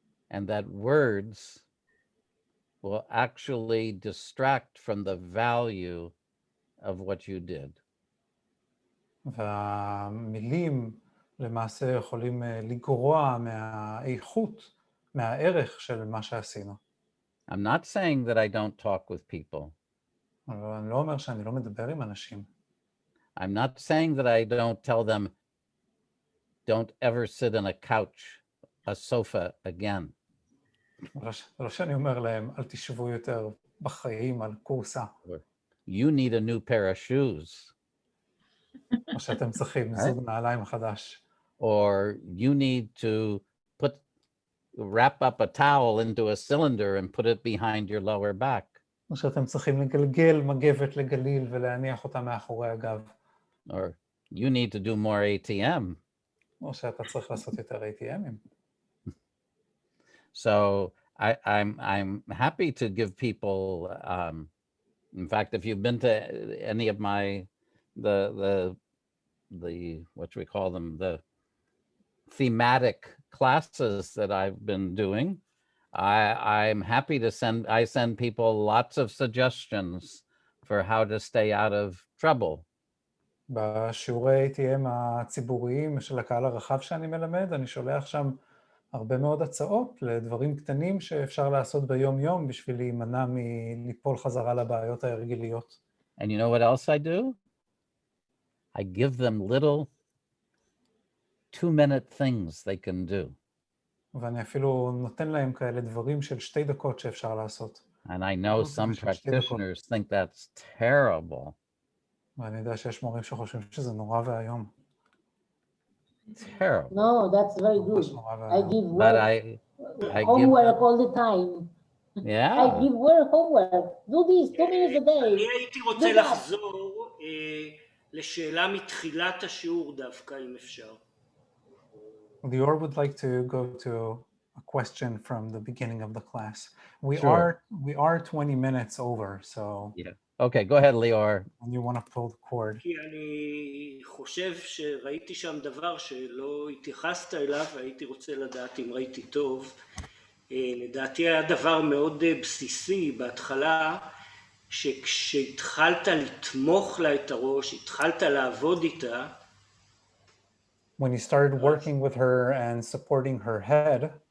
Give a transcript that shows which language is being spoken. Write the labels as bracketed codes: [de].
[en] And that words will actually distract from the value of what you did. [he] והמילים למעשה יכולים לגרוע מהאיכות, מהערך של מה שעשינו. [en] I'm not saying that I don't talk with people. [he] אבל אני לא אומר שאני לא מדבר עם אנשים. [en] I'm not saying that I don't tell them, don't ever sit on a couch, a sofa again. [he] לא שאני אומר להם, אל תשבו יותר בחיים על קורסה. [en] You need a new pair of shoes. [he] או שאתם צריכים זוג נעליים חדש. [en] Or you need to wrap up a towel into a cylinder and put it behind your lower back. [he] או שאתם צריכים לגלגל מגבת לגליל ולהניח אותה מאחורי הגב. [en] Or you need to do more ATM. [he] או שאתה צריך לעשות יותר ATMים. [en] So I'm happy to give people, in fact, if you've been to any of my, the what do we call them, the thematic classes that I've been doing, I'm happy to send people lots of suggestions for how to stay out of trouble. [he] בשיעורי ATM הציבוריים של הקהל הרחב שאני מלמד, אני שולח שם הרבה מאוד הצעות לדברים קטנים שאפשר לעשות ביום-יום בשביל להימנע מליפול חזרה לבעיות ההרגיליות. [en] And you know what else I do? I give them little 2-minute things they can do. [he] ואני אפילו נותן להם כאלה דברים של 2 דקות שאפשר לעשות. [en] And I know some practitioners think that's terrible. [he] ואני יודע שיש מורים שחושבים שזה נורא והיום. [en] Terrible. No, that's very good. I give work, But I homework all the time. Yeah. I give work, homework. Do this 2 minutes a day. [he] אני הייתי רוצה לחזור לשאלה מתחילת השיעור דווקא, אם אפשר. [en] Lior would like to go to a question from the beginning of the class. We are 20 minutes over, so. Yeah. Okay, go ahead, Lior. And you want to pull the cord. [he] כי אני חושב שראיתי שם דבר שלא התייחסת אליו, והייתי רוצה לדעת אם ראיתי טוב. לדעתי היה דבר מאוד בסיסי בהתחלה, שכשהתחלת לתמוך לה את הראש, התחלת לעבוד איתה. [en] When you started working with her and supporting her head,